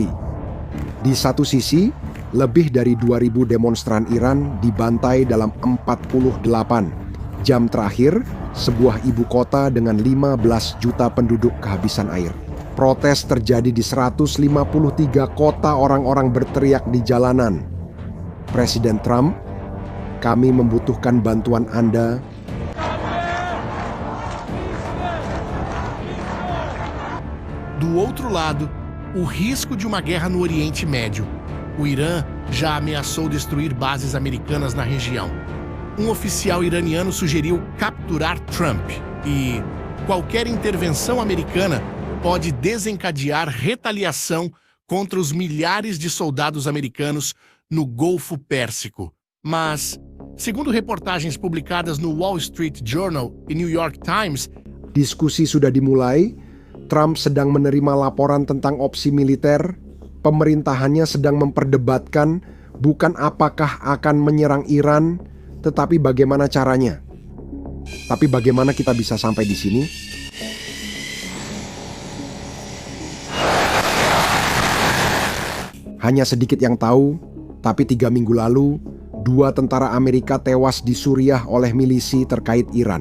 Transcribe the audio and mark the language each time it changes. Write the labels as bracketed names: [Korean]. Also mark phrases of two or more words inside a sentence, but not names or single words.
[Indonesian] Di satu sisi, lebih dari 2.000 demonstran Iran dibantai dalam 48 jam terakhir, sebuah ibu kota dengan 15 juta penduduk kehabisan air. Protes terjadi di 153 kota, orang-orang berteriak di jalanan. Presiden Trump, kami membutuhkan bantuan Anda. [Portuguese] Do outro lado, o risco de uma guerra no Oriente Médio. O Irã já ameaçou destruir bases americanas na região. Um oficial iraniano sugeriu capturar Trump e qualquer intervenção americana pode desencadear retaliação contra os milhares de soldados americanos no Golfo Pérsico. Mas, segundo reportagens publicadas no Wall Street Journal e New York Times, [Indonesian] Diskusi sudah dimulai. Trump sedang menerima laporan tentang opsi militer. Pemerintahannya sedang memperdebatkan bukan apakah akan menyerang Iran, tetapi bagaimana caranya. Tapi bagaimana kita bisa sampai di sini? Hanya sedikit yang tahu, tapi 3 minggu lalu, 2 tentara Amerika tewas di Suriah oleh milisi terkait Iran.